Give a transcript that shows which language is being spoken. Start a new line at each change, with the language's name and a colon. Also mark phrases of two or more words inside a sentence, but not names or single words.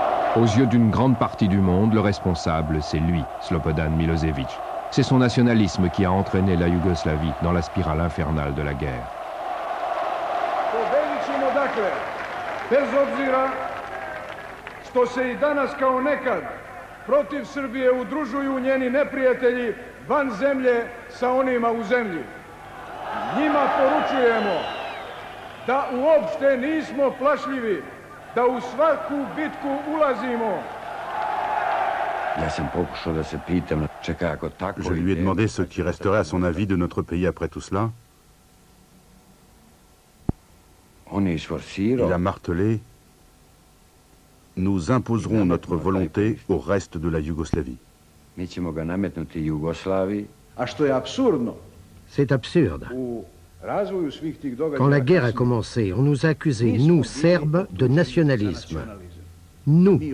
French: Aux yeux d'une grande partie du monde, le responsable, c'est lui, Slobodan Milosevic. C'est son nationalisme qui a entraîné la Yougoslavie dans la spirale infernale de la guerre.
Serbian: Pobedit ćemo dakle, bez obzira što se I danas kao nekad protiv Srbije udružuju njeni neprijatelji van zemlje sa onima u zemlji. Njima poručujemo da uopšte nismo plašljivi, da u svaku bitku ulazimo.
French: Je lui ai demandé ce qui resterait à son avis de notre pays après tout cela. Il a martelé: nous imposerons notre volonté au reste de la Yougoslavie. C'est absurde. Quand la guerre a commencé, on nous a accusés, nous, Serbes, de nationalisme. Nous.